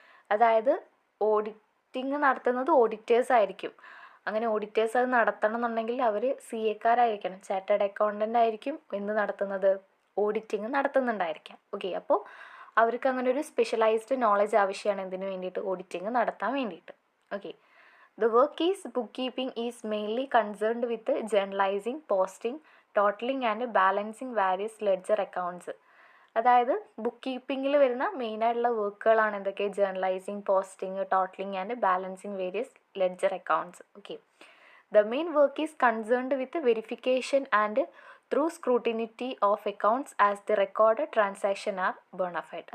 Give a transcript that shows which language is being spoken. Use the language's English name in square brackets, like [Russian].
[Malayalam] അതായത് ഓഡിറ്റിംഗ് നടത്തുന്നത് ഓഡിറ്റേഴ്സ് ആയിരിക്കും. അങ്ങനെ ഓഡിറ്റേഴ്സ് അത് നടത്തണം എന്നുണ്ടെങ്കിൽ അവർ CA ചാർട്ടേഡ് അക്കൗണ്ടൻ്റ് ആയിരിക്കും എന്ത് നടത്തുന്നത്, ഓഡിറ്റിംഗ് നടത്തുന്നുണ്ടായിരിക്കാം. ഓക്കെ, അപ്പോൾ അവർക്ക് അങ്ങനെ ഒരു സ്പെഷ്യലൈസ്ഡ് നോളജ് ആവശ്യമാണ് എന്തിനു വേണ്ടിയിട്ട്, ഓഡിറ്റിംഗ് നടത്താൻ വേണ്ടിയിട്ട്. [English] Okay, the work is bookkeeping is mainly concerned with journalizing, posting, totaling and balancing various ledger accounts. [Malayalam] അതായത് ബുക്ക് കീപ്പിങ്ങിൽ വരുന്ന മെയിനായിട്ടുള്ള വർക്കുകളാണ് എന്തൊക്കെ, [English] Journalizing, posting, totaling and balancing various ledger accounts. Okay, the main work is concerned with verification and through scrutiny of accounts as the record transaction are bona fide.